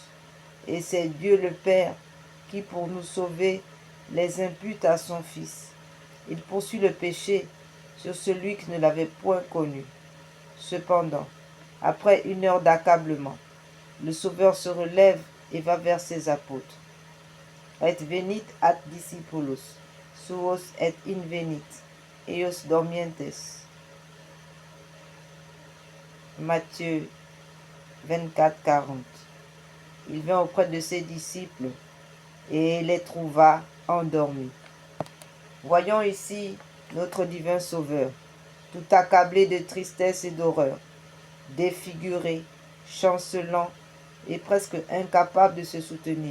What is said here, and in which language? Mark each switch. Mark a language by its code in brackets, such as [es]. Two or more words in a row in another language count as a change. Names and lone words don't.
[fr] Et c'est Dieu le Père qui, pour nous sauver, les impute à son Fils. Il poursuit le péché sur celui qui ne l'avait point connu. Cependant, après une heure d'accablement, le Sauveur se relève et va vers ses apôtres. [la] Et venit ad discipulos, suos et invenit, eios dormientes. [fr] Matthieu 24, 40. Il vint auprès de ses disciples et les trouva endormis. Voyons ici notre divin Sauveur, tout accablé de tristesse et d'horreur, défiguré, chancelant et presque incapable de se soutenir.